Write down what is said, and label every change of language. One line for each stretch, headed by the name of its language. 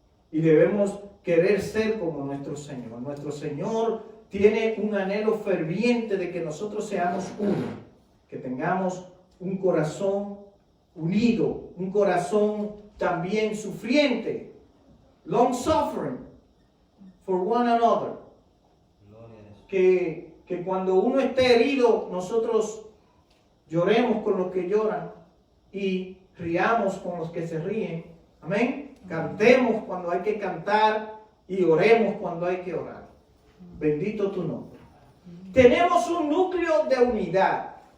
Spanish: Y debemos querer ser como nuestro Señor. Nuestro Señor tiene un anhelo ferviente de que nosotros seamos uno. Que tengamos un corazón unido. Un corazón también sufriente.
English: Long suffering for one another.
Spanish: Que cuando uno esté herido, nosotros lloremos con los que lloran y riamos con los que se ríen. Amén. Cantemos cuando hay que cantar y oremos cuando hay que orar. Bendito tu nombre. Tenemos un núcleo de unidad.